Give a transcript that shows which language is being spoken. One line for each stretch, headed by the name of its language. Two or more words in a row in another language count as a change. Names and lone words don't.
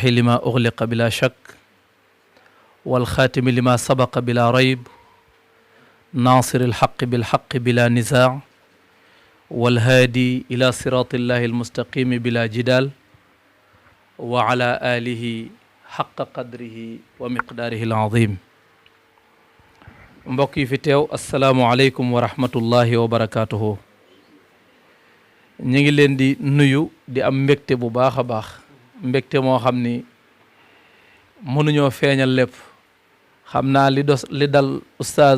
Arabic: لما أغلق بلا شك والخاتم لما سبق بلا ريب ناصر الحق بالحق بلا نزاع والهادي إلى صراط الله المستقيم بلا جدال وعلى آله حق قدره ومقداره العظيم
Wolof: mbokk yi fi teew
Arabic: السلام عليكم ورحمة الله وبركاته.
Wolof: ñu ngi leen di nuyu di am mbégte bu baax a baax mbégte moo xam ni mënuñoo feeñal lépp xam naa li dal oustaz